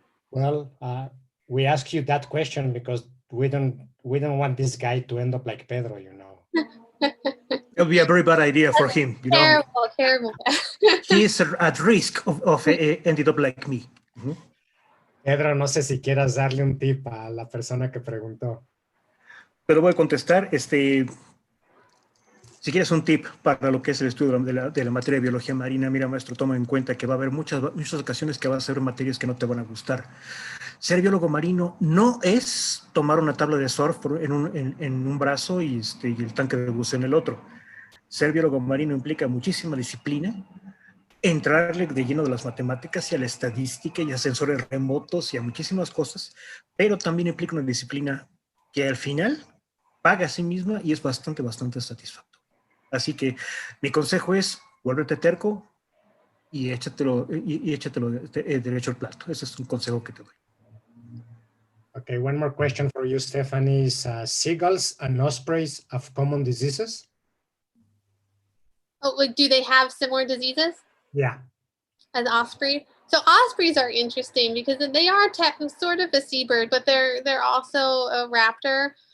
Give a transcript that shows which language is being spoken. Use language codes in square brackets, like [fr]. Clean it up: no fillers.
[en] Well, we ask you that question because we don't want this guy to end up like Pedro, you know. It would be a very bad idea for him, you know. Terrible. He is at risk of ending up like me. Mm-hmm. [es] Pedro, no sé si quieras darle un tip a la persona que preguntó. Pero voy a contestar, si quieres un tip para lo que es el estudio de la materia de biología marina, mira, maestro, toma en cuenta que va a haber muchas ocasiones que vas a ver materias que no te van a gustar. Ser biólogo marino no es tomar una tabla de surf en un brazo y el tanque de buceo en el otro. Ser biólogo marino implica muchísima disciplina, entrarle de lleno de las matemáticas y a la estadística y a sensores remotos y a muchísimas cosas, pero también implica una disciplina que al final paga a sí misma y es bastante satisfactoria. Así que mi consejo es, vuélvete terco y échatelo derecho al plato. Ese es un consejo que te doy. [en] Okay, one more question for you, Stephany. Is seagulls and ospreys have common diseases? Oh, like, do they have similar diseases? Yeah. As ospreys? So ospreys are interesting because they are sort of a seabird, but they're also a raptor.